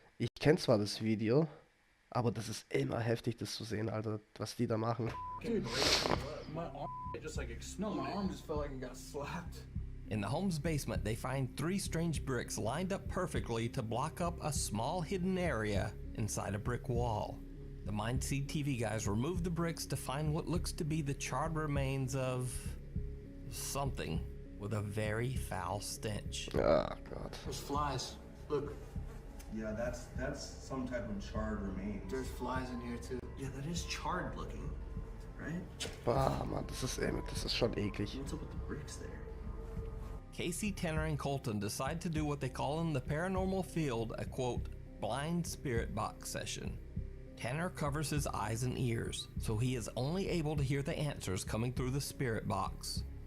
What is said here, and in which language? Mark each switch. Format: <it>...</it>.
<de>ich kenn zwar das Video, aber das ist immer heftig, das zu sehen, Alter, was die da machen.</de> <en>dude, my arm just like exploded. No, my arm just felt like it got slapped. In the home's basement, they find 3 strange bricks lined up perfectly to block up a small hidden area inside a brick wall. The Mindseed TV guys remove the bricks to find what looks to be the charred remains of something with a very foul stench.</en> <de>Ah, Gott.</de> <en>There's flies. Look, Yeah, that's some type of charred remains. there's flies in here too. Yeah, that is charred looking, right?</en> <de>Bah, Mann, das ist schon eklig.</de> <en>What's up with the bricks there? Casey, Tanner, and Colton decide to do what they call in the paranormal field a quote, blind spirit box session. Tanner covers his eyes and ears, so he is only able to hear the answers coming through the spirit box.</en>